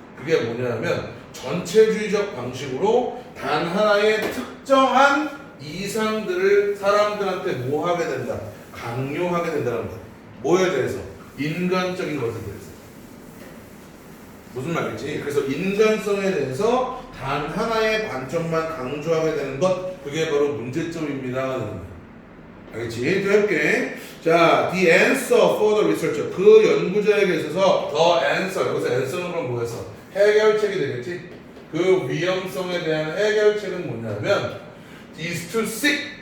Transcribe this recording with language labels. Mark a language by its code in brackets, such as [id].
[ko] 그게 뭐냐면 전체주의적 방식으로 단 하나의 특정한 이상들을 사람들한테 뭐 하게 된다? 강요하게 된다는 거야. 뭐에 대해서? 인간적인 것에 대해서. 무슨 말이지? 그래서 인간성에 대해서 단 하나의 관점만 강조하게 되는 것, 그게 바로 문제점입니다. 알겠지? 또 해볼게. [en] 자, the answer for the researcher. [ko] 그 연구자에게 있어서 [en] the answer. [ko] 여기서 answer는 그럼 뭐였어? 해결책이 되겠지? 그 위험성에 대한 해결책은 뭐냐면 [en] is to seek.